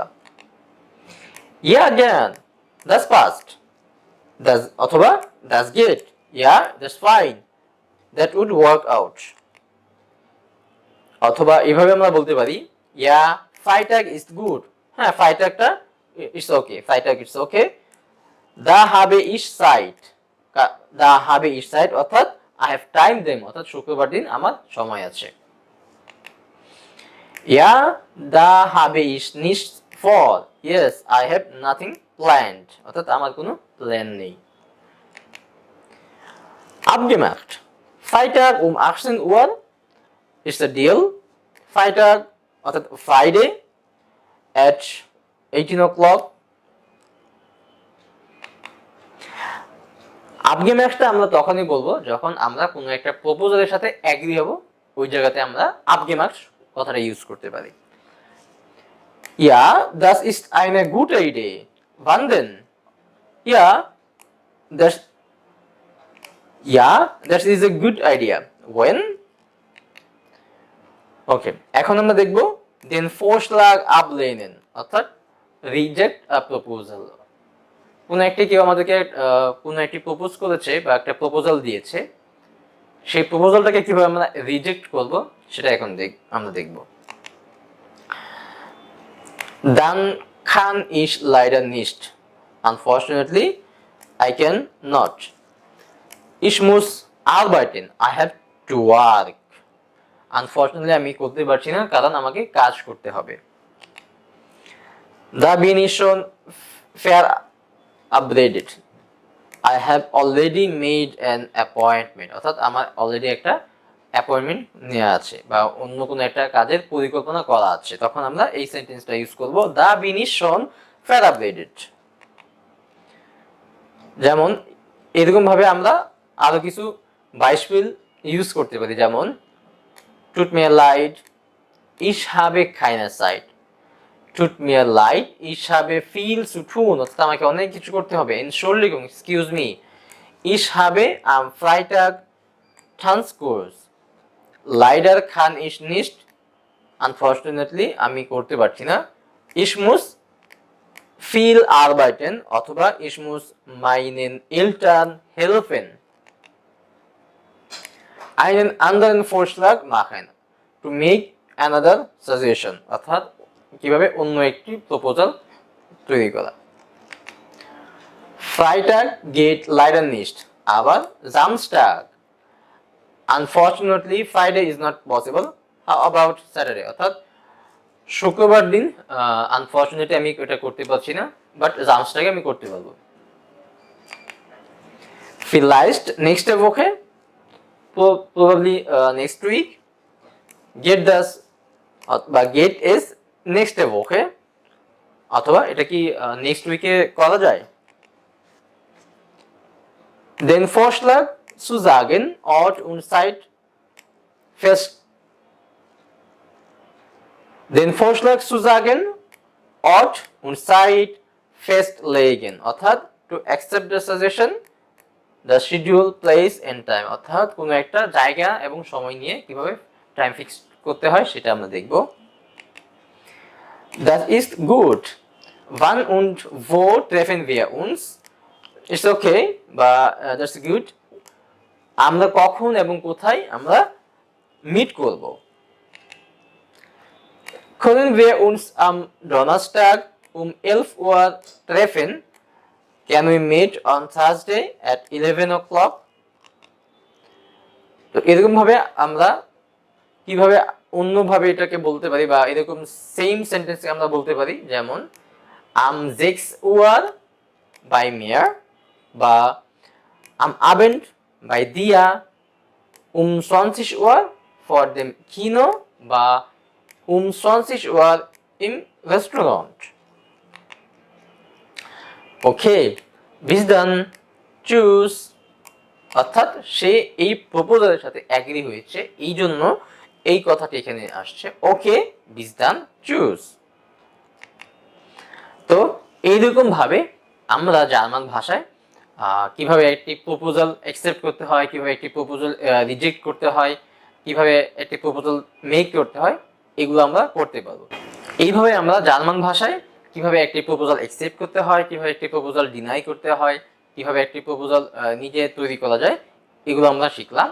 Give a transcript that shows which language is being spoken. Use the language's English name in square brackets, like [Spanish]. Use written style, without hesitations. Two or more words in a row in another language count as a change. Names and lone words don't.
[German] Ja gern, das passt, das অথবা das geht, ja [English] that's fine, that would work out। [Bangla] অথবা এভাবে আমরা বলতে পারি [German] ja Freitag ist gut, হ্যাঁ Freitagটা [English] it's okay, [German] Freitag [English] it's okay, [German] da habe ich Zeit, da habe ich Zeit অর্থাৎ [English] I have time then, [Bangla] অর্থাৎ শুক্রবার দিন আমার সময় আছে। [German] Ja, da habe ich nichts vor, [English] yes I have nothing planned, [Bangla] অর্থাৎ আমার কোনো প্ল্যান নেই। [German] Abgemacht, Freitag 18 Uhr ist der Deal, Freitag অর্থাৎ [English] Friday at 18 o'clock। [Bangla] Abgemacht আমরা তখনই বলবো যখন আমরা কোনো একটা প্রপোজালের সাথে এগ্রি হব, ওই জায়গাতে আমরা Abgemacht কথাটা ইউজ করতে পারি। [German] Ja, das ist eine gute Idee. Wann denn? Ja, [English] that is a good idea. When? [Bangla] Okay, এখন আমরা দেখব [German] den Vorschlag ablehnen, [English] অর্থাৎ reject a proposal। [Bangla] কোন একটা কেউ আমাদেরকে কোন একটি প্রপোজ করেছে বা একটা প্রপোজাল দিয়েছে, সেই প্রপোজালটাকে কিভাবে আমরা রিজেক্ট করব সেটা এখন আমরা দেখব। [German] Dann kann ich leider nicht. [English] Unfortunately, I can not. [German] Ich muss arbeiten. [English] I have to work. Unfortunately, [Bangla] আমি করতে পারছি না কারণ আমাকে কাজ করতে হবে। [German] Da bin ich schon verabredet. [English] I have already made an appointment. [Bangla] অর্থাৎ আমার অলরেডি একটা অ্যাপয়েন্টমেন্ট নেওয়া আছে বা অন্য কোনো একটা কাজের পরিকল্পনা করা আছে, তখন আমরা এই [English] sentence use [Bangla] করব, [German] Da bin ich schon verabredet. [Bangla] যেমন এরকম ভাবে আমরা আরো কিছু বাইশপিল ইউজ করতে পারি, যেমন [German] Tut mir leid, ich habe keine Zeit, tut mir leid, ich habe viel zu tun, [Bangla] অর্থাৎ আমাকে অনেক কিছু করতে হবে, [German] Entschuldigung, [English] excuse me, [German] ich habe am Freitag Tanzkurs, leider kann ich nicht, [Bangla] unfortunately আমি করতে পারছি না, [German] ich muss viel arbeiten অথবা ich muss meinen Eltern helfen, einen anderen Vorschlag machen, [English] to make another suggestion, [Bangla] অর্থাৎ কিভাবে অন্য একটি প্রপোজাল তৈরি করা। [German] Freitag geht leider nicht, aber Samstag, [English] unfortunately Friday is not possible, how about Saturday, [Bangla] অর্থাৎ শুক্রবার দিন আনফরচুনেটলি আমি এটা করতে পারছি না, বাট জামস্টাকে আমি করতে পারবো। [German] Vielleicht nächste Woche, [English] probably next week, [German] get das বা get is nächste Woche, [Bangla] অথবা এটা কি [English] next week [Bangla] করা যায়। [German] Den Vorschlag zu sagen, Ort und Zeit fest, den Vorschlag zu sagen, Ort und Zeit festlegen, [English] অর্থাৎ to accept the suggestion, the schedule, place and time, [Bangla] অর্থাৎ কোনো একটা জায়গা এবং সময় নিয়ে কিভাবে [English] time fix [Bangla] করতে হয় সেটা আমরা দেখব। [German] Das ist gut. Wann und wo treffen wir uns? [English] It's okay, বা that's good. [Bangla] আমরা কখন এবং কোথায় আমরা মিট করব। [German] Können wir uns am Donnerstag um 11 Uhr treffen? [English] Can we meet on Thursday at 11 o'clock? [Bangla] তো এরকম ভাবে আমরা কিভাবে অন্যভাবে এটাকে বলতে পারি, বা এরকম [English] same sentence [Bangla] আমরা বলতে পারি, যেমন [German] am 6 Uhr bei mir, [Bangla] বা [German] am Abend bei dir, um 20 Uhr vor dem Kino, [Bangla] বা [German] um 20 Uhr im Restaurant. Okay, bis dann, tschüss. [Bangla] অর্থাৎ সে এই প্রপোজালের সাথে অ্যাগ্রি হয়েছে, এই জন্য এই কথাটি এখানে আসছে, ওকে [German] bis dann, tschüss. [Bangla] তো এইরকম ভাবে আমরা জার্মান ভাষায় কিভাবে একটি [English] proposal accept [Bangla] করতে হয়, কিভাবে একটি [English] proposal reject [Bangla] করতে হয়, কিভাবে একটি [English] proposal make [Bangla] করতে হয়, এগুলো আমরা করতে পারবো। এইভাবে আমরা জার্মান ভাষায় কিভাবে একটি [English] proposal accept [Bangla] করতে হয়, কিভাবে একটি [English] proposal deny [Bangla] করতে হয়, কিভাবে একটি প্রপোজাল নিজে তৈরি করা যায়, এগুলো আমরা শিখলাম।